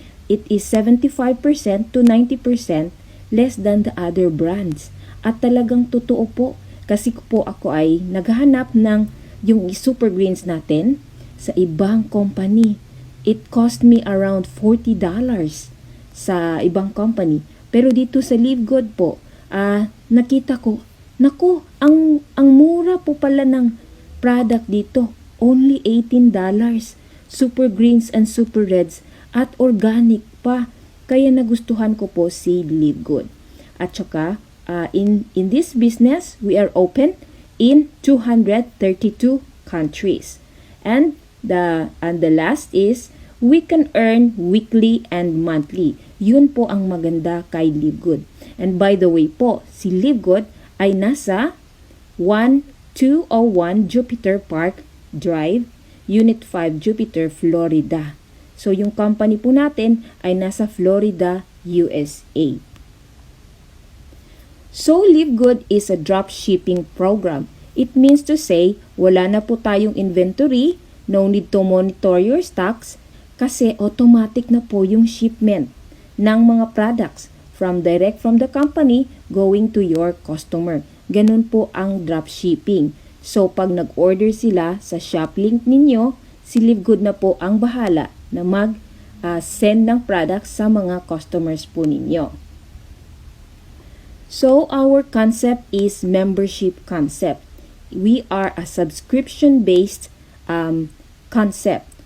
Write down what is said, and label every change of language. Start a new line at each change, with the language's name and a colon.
English: It is 75% to 90% less than the other brands.
Filipino: At talagang totoo po, kasi po ako ay naghahanap ng yung super greens natin sa ibang company.
English: It cost me around $40
Filipino: sa ibang company. Pero dito sa Live Good po, nakita ko, naku, ang mura po pala ng product dito.
English: Only $18. Super greens and super reds
Filipino: at organic pa. Kaya nagustuhan ko po si Live Good. At saka,
English: in this business, we are open in 232 countries. And the last is, we can earn weekly and monthly.
Filipino: Yun po ang maganda kay Live Good.
English: And by the way po,
Filipino: si Live Good ay nasa
English: 1201 Jupiter Park Drive, Unit 5, Jupiter, Florida.
Filipino: So yung company po natin ay nasa Florida, USA.
English: So Live Good is a drop shipping program. It means to say,
Filipino: wala na po tayong inventory.
English: No need to monitor your stocks
Filipino: kasi automatic na po yung shipment ng mga products
English: direct from the company going to your customer.
Filipino: Ganun po ang dropshipping. So pag nag-order sila sa shop link ninyo, si Live Good na po ang bahala na mag-send ng products sa mga customers po ninyo.
English: So our concept is membership concept. We are a subscription-based concept.